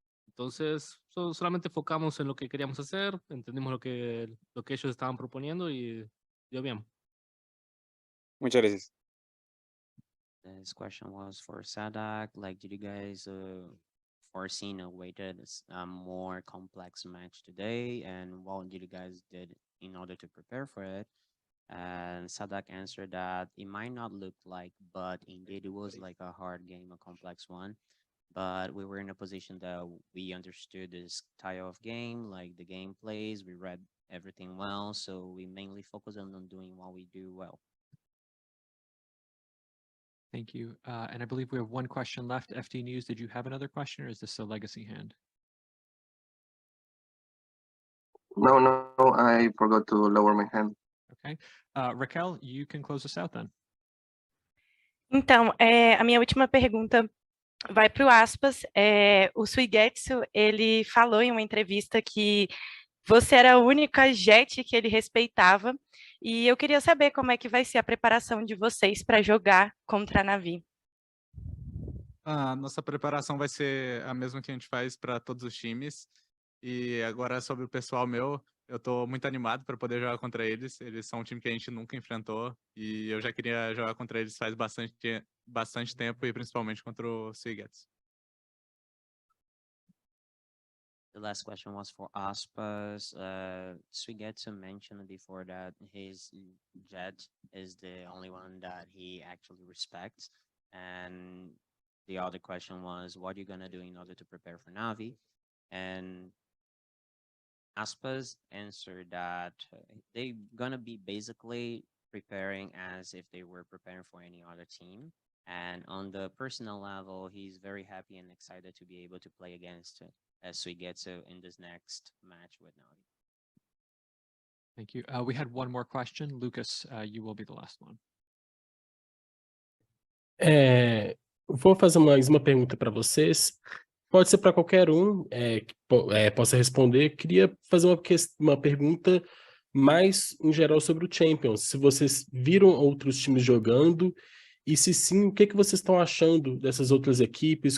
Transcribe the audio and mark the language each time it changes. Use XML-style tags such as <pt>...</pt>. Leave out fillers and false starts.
<es>Entonces, solamente enfocamos en lo que queríamos hacer, entendimos lo que ellos estaban proponiendo y dio bien. Muchas gracias.</es> <en>This question was for Sadak. Like, did you guys foreseen or waited a more complex match today? And what did you guys did in order to prepare for it? And Sadak answered that it might not look like, but indeed it was like a hard game, a complex one. But we were in a position that we understood this style of game, like the game plays, we read everything well, so we mainly focus on doing what we do well. Thank you. And I believe we have one question left. FD News, did you have another question, or is this a legacy hand? No, I forgot to lower my hand. Okay. Raquel, you can close us out then.</en> <pt>Então, a minha última pergunta vai para o Aspas. O Suigetsu, ele falou em uma entrevista que você era a única Jet que ele respeitava, e eu queria saber como é que vai ser a preparação de vocês para jogar contra a Navi. A nossa preparação vai ser a mesma que a gente faz para todos os times. E agora, sobre o pessoal meu, eu estou muito animado para poder jogar contra eles. Eles são um time que a gente nunca enfrentou e eu já queria jogar contra eles faz bastante tempo, e principalmente contra o Suigetsu.</pt> <en>The last question was for Aspas. Suigetsu mentioned before that his Jet is the only one that he actually respects. And the other question was, what are you gonna do in order to prepare for Navi? And Aspas answered that they're gonna be basically preparing as if they were preparing for any other team. And on the personal level, he's very happy and excited to be able to play against Suigetsu in this next match with Navi. Thank you. We had one more question. Lucas, you will be the last one.</en> <pt>Vou fazer mais uma pergunta para vocês. Pode ser para qualquer um que possa responder. Queria fazer uma pergunta mais em geral sobre o Champions. Se vocês viram outros times jogando e se sim, o que vocês estão achando dessas outras equipes?</pt>